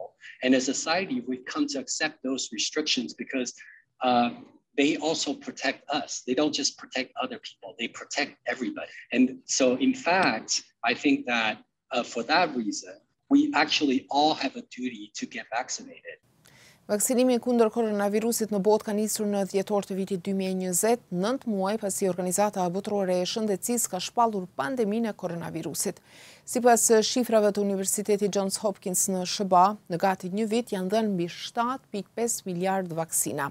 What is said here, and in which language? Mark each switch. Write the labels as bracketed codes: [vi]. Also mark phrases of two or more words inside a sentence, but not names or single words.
[en] And as a society, we've come to accept those restrictions because they also protect us. They don't just protect other people, they protect everybody. And so in fact, I think that for that reason, we actually all have a duty to get vaccinated. [sq] Vaksinimi kundër koronavirusit në botë ka nisur në dhjetor të vitit 2020, 9 muaj pasi Organizata Botërore e Shëndetësisë ka shpallur pandeminë e koronavirusit. Sipas shifrave të Universitetit Johns Hopkins në SBA, në gati një vit janë dhënë mbi 7.5 miliard vaksina.